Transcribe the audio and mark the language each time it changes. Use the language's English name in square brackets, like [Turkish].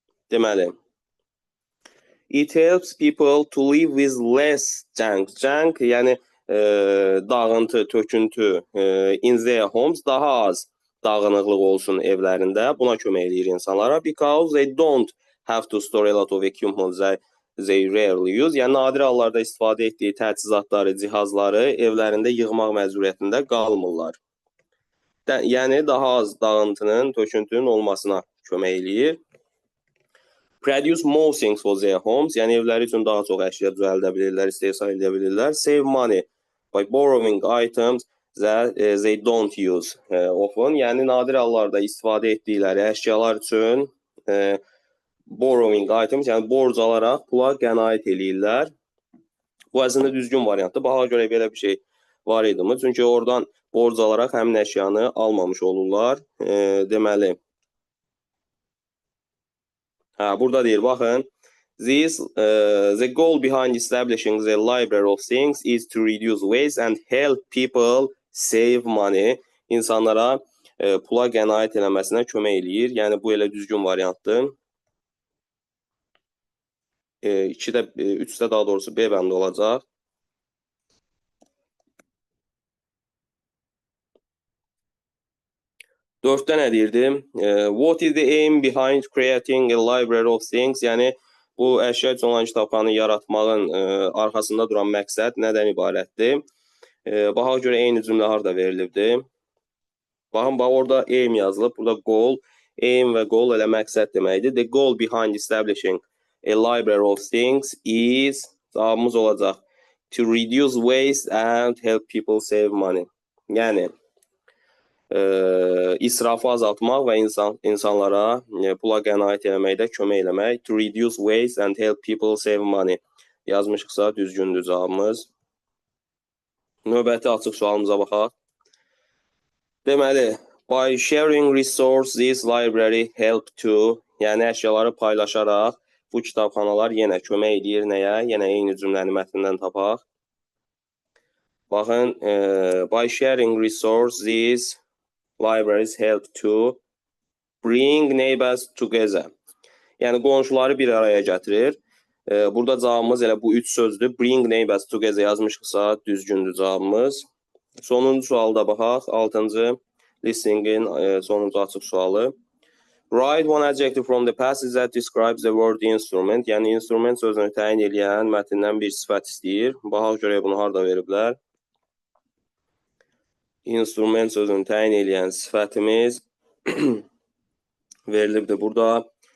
[Azerbaijani] Deməli, [English] it helps people to live with less junk. [Azerbaijani] Junk, yəni dağıntı, töküntü [English] in their homes, [Azerbaijani] daha az dağınıqlıq olsun evlərində. Buna kömək edir insanlara. [English] Because they don't have to store a lot of equipment they rarely use. [Azerbaijani] Yəni, nadir hallarda istifadə etdiyi təchizatları, cihazları evlərində yığmaq məcburiyyətində qalmırlar. Yəni, daha az dağıntının, töküntünün olmasına kömək edir. [English] Produce more things for their homes. [Azerbaijani] Yəni, evləri üçün daha çox əşya düzəldə bilirlər, istehsal edə bilirlər. [English] Save money by borrowing items that they don't use often. [Azerbaijani] Yəni, nadir hallarda istifadə etdikləri əşyalar üçün [English] borrowing items, [Azerbaijani] yəni borc alaraq pula qənaət eləyirlər. Bu əslində düzgün variantdır. Baxa görə belə bir şey var idimi? Çünki oradan borc alaraq həmin əşyanı almamış olurlar. Deməli, burada deyir, baxın. [English] The goal behind establishing the library of things is to reduce waste and help people save money. [Azerbaijani] İnsanlara pula qənaət eləməsinə kömək eləyir. Yəni, bu elə düzgün variantdır. 3-də daha doğrusu B bəndi olacaq. Dörddə nə deyirdim? [English] What is the aim behind creating a library of things? [Azerbaijani] Yəni, bu əşya üçün olan kitabxanı yaratmağın arxasında duran məqsəd nədən ibarətdir? Baxaq görə eyni cümlə harada verilibdir? Baxın, orada aim yazılıb, burada goal. Aim və goal elə məqsəd deməkdir. [English] The goal behind establishing a library of things is, [Azerbaijani] cavabımız olacaq, [English] to reduce waste and help people save money. [Azerbaijani] Yəni, israfı azaltmaq və insanlara pula qənaət eləməkdə kömək eləmək. [English] To reduce waste and help people save money. [Azerbaijani] Yazmışıqsa düzgündür cavabımız. Növbəti açıq sualımıza baxaq. Deməli, [English] by sharing resources, this library help to, [Azerbaijani] yəni əşyaları paylaşaraq bu kitabxanalar yenə kömək edir nəyə? Yenə eyni cümləni mətnindən tapaq. Baxın, [English] by sharing resources, these libraries help to bring neighbors together. [Azerbaijani] Yəni qonşuları bir araya gətirir. Burada cavabımız elə bu 3 sözdür. [English] Bring neighbors together [Azerbaijani] yazmışıqsa düzgündür cavabımız. Sonuncu sualda baxaq. 6-cı listeningin sonuncu açıq sualı. [English] Write one adjective from the passage that describes the word instrument. [Azerbaijani] Yəni instrument sözünü təyin edən mətndən bir sifət istəyir. Baxaq görək bunu harda veriblər. Instrument sözünü təyin edən sifətimiz verilibdir burada.